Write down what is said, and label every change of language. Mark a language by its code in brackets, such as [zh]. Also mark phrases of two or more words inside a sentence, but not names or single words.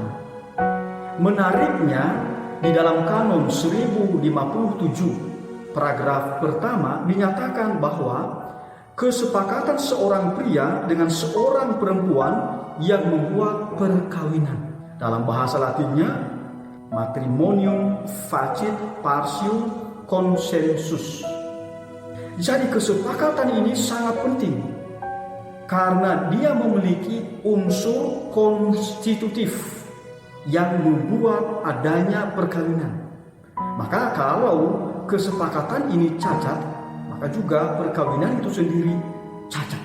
[id] Menariknya, di dalam Kanon 1057 paragraf pertama dinyatakan bahwa kesepakatan seorang pria dengan seorang perempuan yang membuat perkawinan. Dalam bahasa Latinnya, [la] matrimonium facit partium consensus. [id] Jadi kesepakatan ini sangat penting karena dia memiliki unsur konstitutif yang membuat adanya perkawinan. Maka kalau kesepakatan ini cacat, maka juga perkawinan itu sendiri cacat.